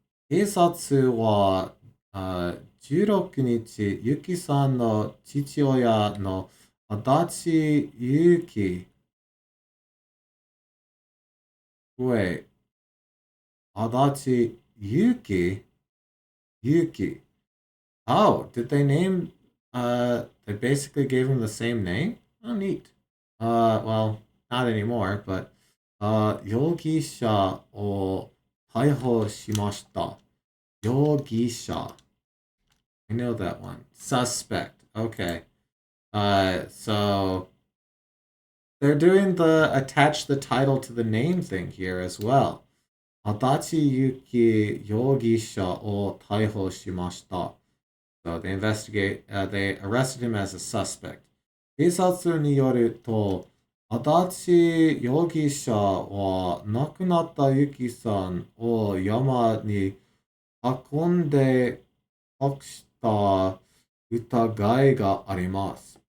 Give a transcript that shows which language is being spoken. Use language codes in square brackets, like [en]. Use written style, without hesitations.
[ja] 警察は16日、ユキさんの父親の足立ゆき、 [en] wait, [ja] 足立ゆき Yuki. [en] Oh, did they name, they basically gave him the same name? Oh, neat. Well, not anymore, but, [ja] 容疑者を逮捕しました。 [en] 容疑者.I know that one. Suspect. Okay. So they're doing the attach the title to the name thing here as well. [ja] Adachi Yuki Yogisha o Taiho Shimashita. [en] So they arrested him as a suspect. [ja] 警察によると、足立容疑者は亡くなったユキさんを山に運んで隠した疑いがあります。